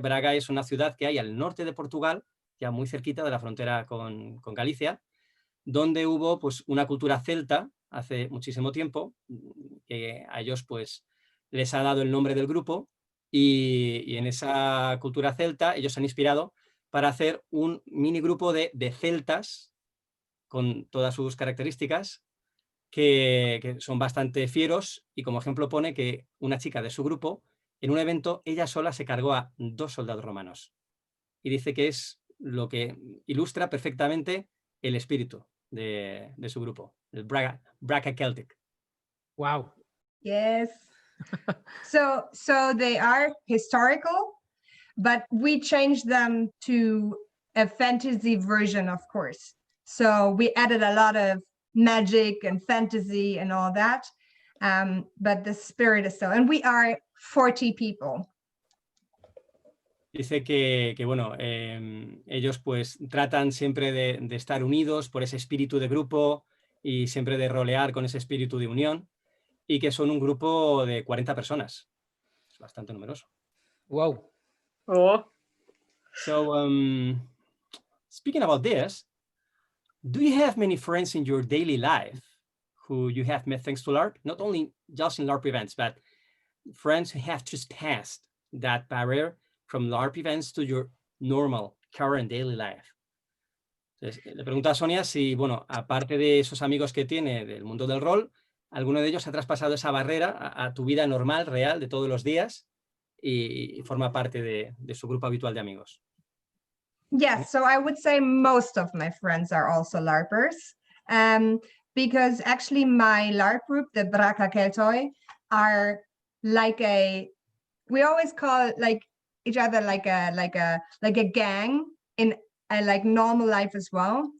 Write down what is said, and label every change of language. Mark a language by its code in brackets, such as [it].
[es] Braga es una ciudad que hay al norte de Portugal, ya muy cerquita de la frontera con Galicia, donde hubo pues una cultura celta hace muchísimo tiempo, que a ellos pues les ha dado el nombre del grupo y en esa cultura celta ellos se han inspirado para hacer un mini grupo de celtas con todas sus características que son bastante fieros y como ejemplo pone que una chica de su grupo en un evento ella sola se cargó a 2 soldados romanos. Y dice que es lo que ilustra perfectamente el espíritu de su grupo, el Braca Celtic. [en] Wow. Yes. So they are historical, but we changed them to a fantasy version, of course. So we added a lot of magic and fantasy and all that. But the spirit is still, and we are 40 people. [es] Dice que bueno, ellos pues tratan siempre de estar unidos por ese espíritu de grupo y siempre de rolear con ese espíritu de unión, y que son un grupo de 40 personas. Es bastante numeroso. [en] Wow. Oh. So, speaking about this, do you have many friends in your daily life who you have met thanks to LARP? Not only just in LARP events, but friends who have just passed that barrier from LARP events to your normal, current daily life. [es] Entonces, le pregunto a Sonia si, bueno, aparte de esos amigos que tiene del mundo del rol, alguno de ellos ha traspasado esa barrera a tu vida normal, real, de todos los días, y forma parte de su grupo habitual de amigos. [en] Yes, so I would say most of my friends are also LARPers, because actually my LARP group, the Braca Keltoi, are like we always call like each other like a gang in like normal life as well.